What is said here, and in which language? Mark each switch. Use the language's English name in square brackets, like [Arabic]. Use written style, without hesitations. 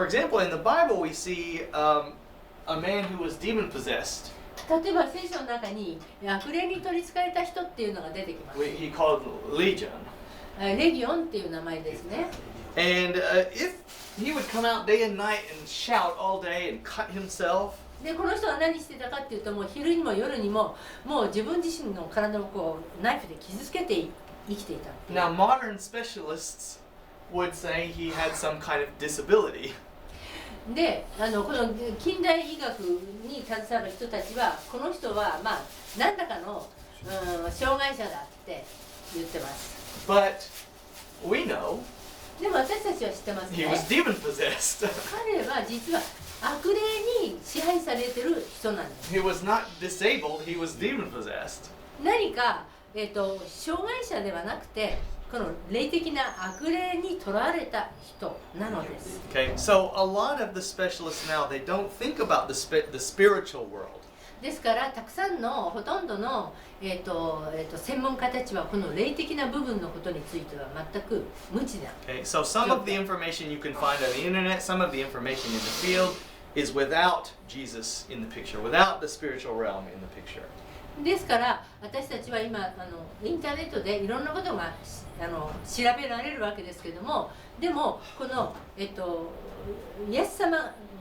[English] For example, in the Bible we see a man who was demon possessed. [Japanese] 例えば聖書の中に悪霊に取り憑かれた人っていうのが出てきます。 [English] He called Legion. [Japanese] レギオンっていう名前ですね。 [English] And if he would come out day and night and shout all day and cut himself. [Japanese] でこの人は何してたかっていうともう昼にも夜にももう自分自身の体をこうナイフで傷つけて生きていた。 [English] Now modern specialists would say he had some kind of disability. [Japanese] でこの近代医学に携わる人たちはこの人はまあ何らかの障害者だって言ってます。 [English] But we know [Japanese] でも私たちは知ってます [English] he was demon possessed. [Japanese] 彼は実は悪霊に支配されてる人なんです。 [English] He was not disabled, he was demon possessed. [Japanese] 何か、障害者ではなくてこの霊的な悪霊にとらわれた人なのです。 [English] Okay, so a lot of the specialists now they don't think about the spiritual world. [Japanese] ですからたくさんのほとんどの、専門家たちはこの霊的な部分のことについては全く無知だ。 [English] Okay, so some of the information you can find on the internet, some of the information in the field is without Jesus in the picture, without the spiritual realm in the picture. [Japanese] ですから私たちは今インターネットでいろんなことが調べられるわけですけども、でもこの、イエス様が